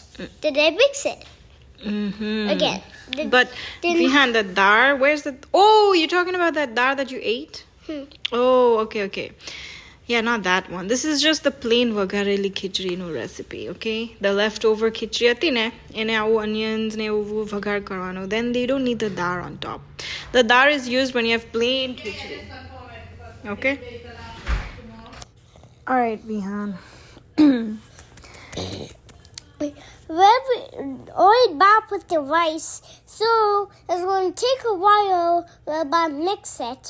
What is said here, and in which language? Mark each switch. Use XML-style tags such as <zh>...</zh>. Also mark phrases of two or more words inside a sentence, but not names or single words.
<en>Then they mix it again. But behind the dal, where's the? Oh, you're talking about that dal that you ate? Oh, okay. Yeah, not that one. This is just the plain Vaghareli Khichdi no recipe, okay? The leftover khichdi</en> <gu>અતી ને, એને આવું onions ને આવું વઘાર કરવાનો.</gu> <en>Then they don't need the dal on top. The dal is used when you have plain khichdi. Okay? Alright, Vihan. When Ba put the rice, so it's going to take a while while Ba mix it.</en>